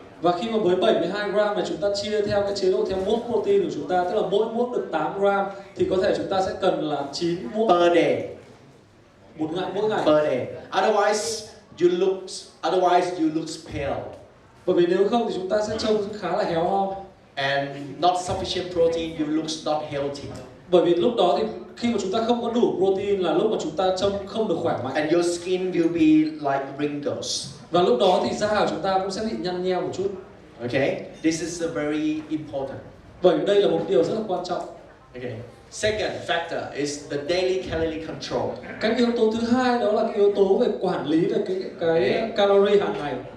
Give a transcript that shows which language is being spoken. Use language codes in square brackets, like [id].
[vi] Và khi mà với 72 gram này chúng ta chia theo cái chế độ theo muỗng protein của chúng ta, tức là mỗi muỗng được 8 gram thì có thể chúng ta sẽ cần là 9 muỗng [en] Per day. [vi] mỗi ngày. [en] Per day. Otherwise you look pale. [vi] Bởi vì nếu không thì chúng ta sẽ trông khá là héo hon. [en] And not sufficient protein, you look not healthy. [vi] Bởi vì lúc đó thì khi mà chúng ta không có đủ protein là lúc mà chúng ta trông không được khỏe mạnh. [en] And your skin will be like wrinkles. [vi] Và lúc đó thì da của chúng ta cũng sẽ bị nhăn nheo một chút. [en] Okay, this is very important. [vi] Bởi vì đây là một điều rất là quan trọng. [en] Okay. Second factor is the daily calorie control. [vi] Cái yếu tố thứ hai đó là cái yếu tố về quản lý về cái calorie hàng ngày.